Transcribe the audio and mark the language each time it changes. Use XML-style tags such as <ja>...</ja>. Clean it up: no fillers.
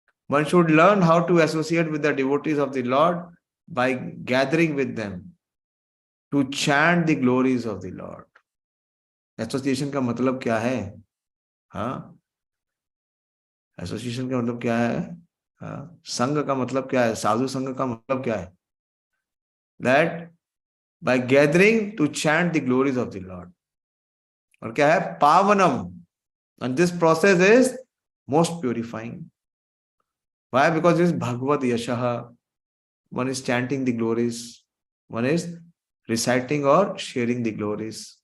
<en>One should learn how to associate with the devotees of the Lord by gathering with them to chant the glories of the Lord.</en> <hi>Association का मतलब क्या है? हाँ, association का मतलब क्या है? हाँ, संघ का मतलब क्या है? साधु संघ का मतलब क्या है?</hi> <en>That by gathering to chant the glories of the Lord.</en> <hi>और क्या है? पावनम.</hi> <en>And this process is most purifying. Why? Because this is Bhagavad Yashaha. One is chanting the glories, one is reciting or sharing the glories.</en>